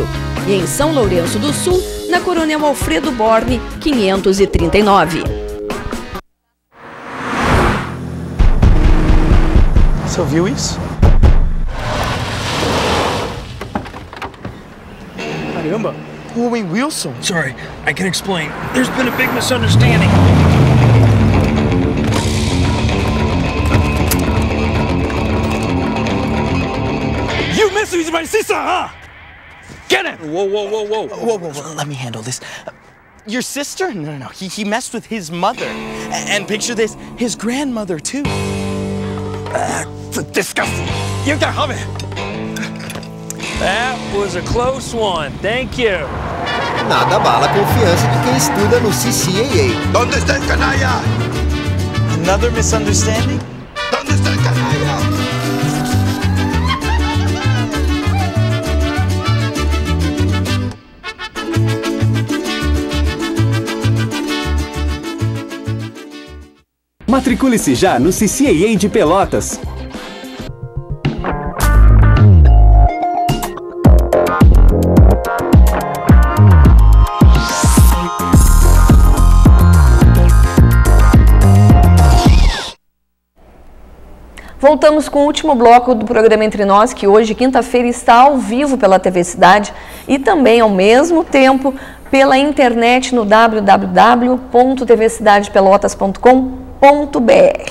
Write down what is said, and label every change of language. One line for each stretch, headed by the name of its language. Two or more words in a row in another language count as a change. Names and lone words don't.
Portuguese: E em São Lourenço do Sul, na Coronel Alfredo Borne, 539. Você ouviu isso? Caramba! Owen Wilson!
English: Sorry, I can explain. There's been a big misunderstanding. You messed with my sister, huh? Get him! Whoa, whoa, whoa, whoa. Whoa, whoa, whoa. Let me handle this. Your sister? No. He messed with his mother. And picture this, his grandmother, too. It's disgusting. You can have it. That was a close one. Thank you.
Portuguese: Nada abala a confiança de quem estuda no CCAA.
Spanish: ¿Dónde está el canalla?
English: Another misunderstanding?
Spanish: ¿Dónde está el canalla?
Portuguese: Matricule-se já no CCAA de Pelotas. Voltamos com o último bloco do programa Entre Nós, que hoje, quinta-feira, está ao vivo pela TV Cidade e também, ao mesmo tempo, pela internet no www.tvcidadepelotas.com.br.